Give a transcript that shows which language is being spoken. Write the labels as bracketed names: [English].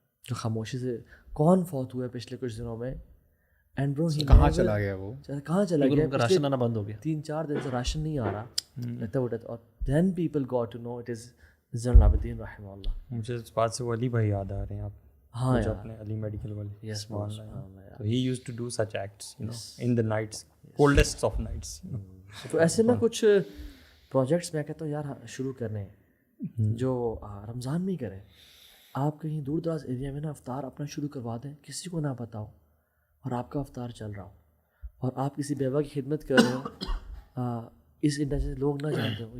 [Urdu] جو خاموشی سے, کون فوت ہوا ہے پچھلے کچھ دنوں میں, اینڈ برو کہاں چلا گیا وہ, کہاں چلا گیا, راشن آنا بند ہو گیا, 3-4 دن سے راشن نہیں آ رہا لگتا وہ. [English] اور then people got to know it is Zain al-Abidin رحمہ اللہ. [Urdu] مجھے اس بات سے وہ علی بھائی یاد آ رہے ہیں آپ, ہاں جو اپنے علی میڈیکل والے. [English] Yes, So he used to do such acts, you know, in the nights, coldest of nights. [Urdu] تو ایسے نا کچھ پروجیکٹس میں کہتا ہوں یار شروع کرنے ہیں جو رمضان میں ہی کریں. آپ کہیں دور دراز ایریا میں نا افطار اپنا شروع کروا دیں, کسی کو نہ بتاؤ, اور آپ کا افطار چل رہا ہو, اور آپ کسی بیوہ کی خدمت کر رہے ہو, اس انڈسٹری سے لوگ نہ جانتے ہوں.